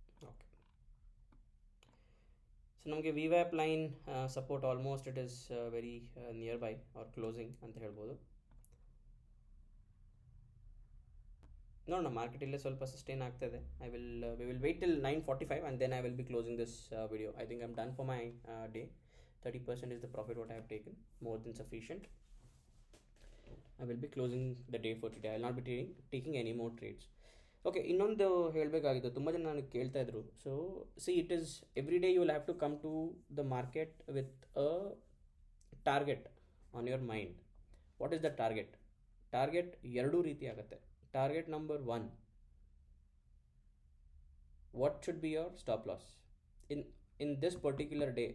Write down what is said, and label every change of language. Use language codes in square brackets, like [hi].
[en] okay, so ನಮಗೆ VWAP line support almost it is very near by our closing [kn] ಅಂತ ಹೇಳ್ಬೋದು. No, market ಇಲ್ಲೇ ಸ್ವಲ್ಪ ಸಸ್ಟೈನ್ ಆಗ್ತದೆ. [en] We will wait till 9:45 and then I will be closing this video. I think I'm done for my day. 30% is the profit what I have taken, more than sufficient. I will be closing the day for today. I will not be taking any more trades. Okay, [kn] ಇನ್ನೊಂದು ಹೇಳಬೇಕಾಗಿತ್ತು, ತುಂಬ ಜನ ನನಗೆ ಕೇಳ್ತಾ ಇದ್ರು. [en] So it is every day you will have to come to the market with a target on your mind. What is the target? Target [kn] ಎರಡೂ ರೀತಿ ಆಗುತ್ತೆ. [en] Target number 1, what should be your stop loss in this particular day.